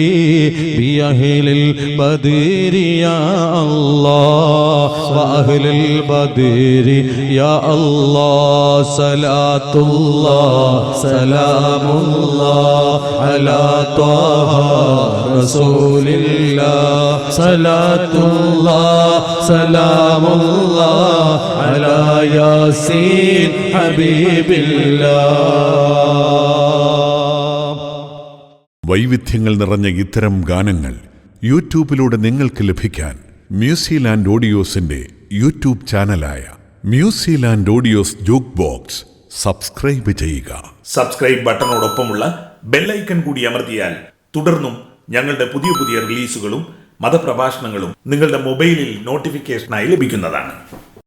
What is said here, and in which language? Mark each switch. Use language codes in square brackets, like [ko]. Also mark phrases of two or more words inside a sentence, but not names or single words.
[ar] بأهل البدر يا الله وأهل البدر يا الله صلاة الله سلام الله على طه رسول الله صلاة الله سلام الله على ياسين حبيب الله [ml] വൈവിധ്യങ്ങൾ നിറഞ്ഞ ഇത്തരം ഗാനങ്ങൾ യൂട്യൂബിലൂടെ നിങ്ങൾക്ക് ലഭിക്കാൻ മ്യൂസിലാൻഡ് ഓഡിയോസിന്റെ യൂട്യൂബ് ചാനലായ മ്യൂസിലാൻഡ് ഓഡിയോസ് ജൂക്ക് ബോക്സ് സബ്സ്ക്രൈബ് ചെയ്യുക. സബ്സ്ക്രൈബ് ബട്ടണോടൊപ്പമുള്ള ബെല്ലൈക്കൺ കൂടി അമർത്തിയാൽ തുടർന്നും ഞങ്ങളുടെ പുതിയ പുതിയ റിലീസുകളും മതപ്രഭാഷണങ്ങളും നിങ്ങളുടെ മൊബൈലിൽ നോട്ടിഫിക്കേഷനായി ലഭിക്കുന്നതാണ്.